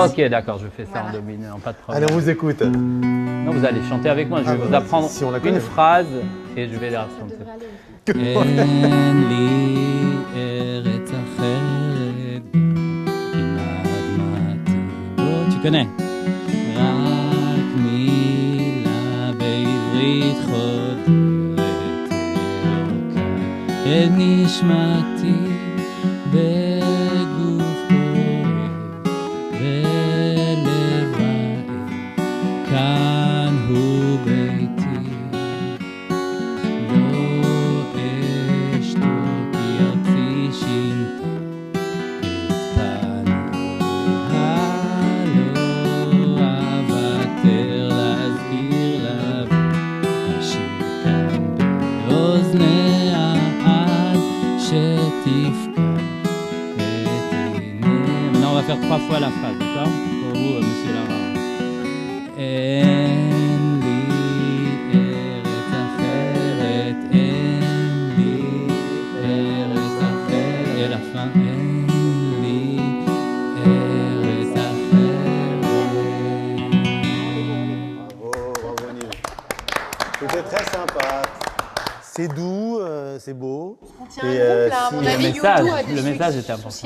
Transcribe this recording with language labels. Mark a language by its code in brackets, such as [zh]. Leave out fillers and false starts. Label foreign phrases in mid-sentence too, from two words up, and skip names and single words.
[fr] Ok, d'accord, je fais ça en do mineur, pas de problème. Allez, on vous écoute. Non, vous allez chanter avec moi, je vais vous apprendre une phrase et je vais la chanter. [he] אין לי ארץ אחרת, [fr] tu connais? [he] רק מילה בעברית חודרת אלוקה אל נשמתי בגוף כואב ולב רעב כאן הוא ביתי לא אשתוק כי ארצי שינתה את פניי [fr] Maintenant, on va faire 3 fois la phrase, d'accord? Pour vous, monsieur Lara. [he] אין לי ארץ אחרת, אין לי ארץ אחרת. [fr] Et la fin, [he] אין לי ארץ אחרת. [fr] Bravo, Nive. C'était très sympa. C'est doux, c'est beau. On tient un groupe là, à mon avis, le message était important.